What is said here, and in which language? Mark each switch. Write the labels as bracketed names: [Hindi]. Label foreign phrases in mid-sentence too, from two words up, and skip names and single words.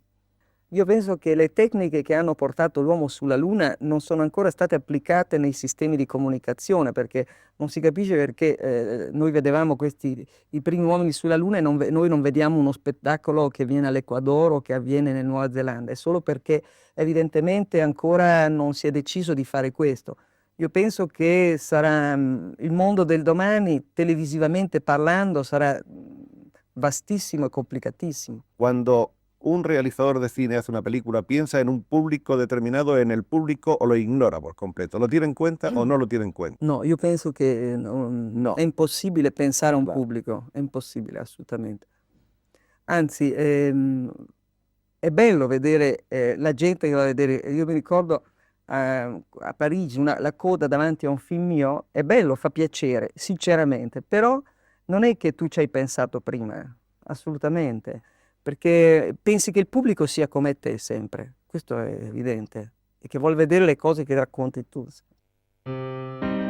[Italian] Io penso che le tecniche che hanno portato l'uomo sulla Luna non sono ancora state applicate nei sistemi di comunicazione, perché non si capisce perché noi vedevamo i primi uomini sulla Luna e noi non vediamo uno spettacolo che viene all'Ecuador o che avviene nel Nuova Zelanda, è solo perché evidentemente ancora non si è deciso di fare questo. Io penso che sarà il mondo del domani, televisivamente parlando, sarà vastissimo e complicatissimo. [Spanish] Cuando un realizador de cine hace una película, ¿piensa en un público determinado, en el público o lo ignora por completo? ¿Lo tiene en cuenta o no lo tiene en cuenta? [Italian] No, io penso che No. è impossibile pensare a un [Spanish] Claro. [Italian] pubblico, è impossibile assolutamente. Anzi, è bello vedere la gente che va a vedere. Io mi ricordo a Parigi la coda davanti a un film mio, è bello, fa piacere, sinceramente, però non è che tu ci hai pensato prima, assolutamente, perché pensi che il pubblico sia come te sempre, questo è evidente, e che vuol vedere le cose che racconti tu.